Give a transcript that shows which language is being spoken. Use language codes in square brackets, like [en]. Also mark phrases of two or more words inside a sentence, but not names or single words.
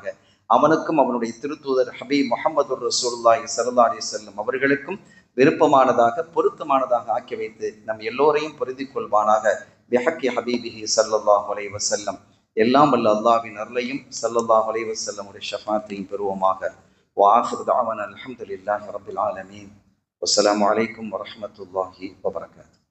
[ta] அவனுக்கும் அவனுடைய திருத்தூதர் [ar] حبيب محمد رسول الله صلى الله عليه وسلم [ta] அவர்களுக்கும் விருப்பமானதாக, பொருத்தமானதாக ஆக்கி வைத்து நம் எல்லோரையும் பொருந்தி கொள்வானாக. [ar] بحق حبيبه صلى الله عليه وسلم. [ta] எல்லாம் வல்ல அல்லாஹ்வின் அருளையும் [ar] صلى الله عليه وسلم [ta] உடைய ஷஃபாத்தையும் பெறுவோமாக. [ar] وآخر دعوانا الحمد لله رب العالمين. والسلام عليكم ورحمة الله وبركاته.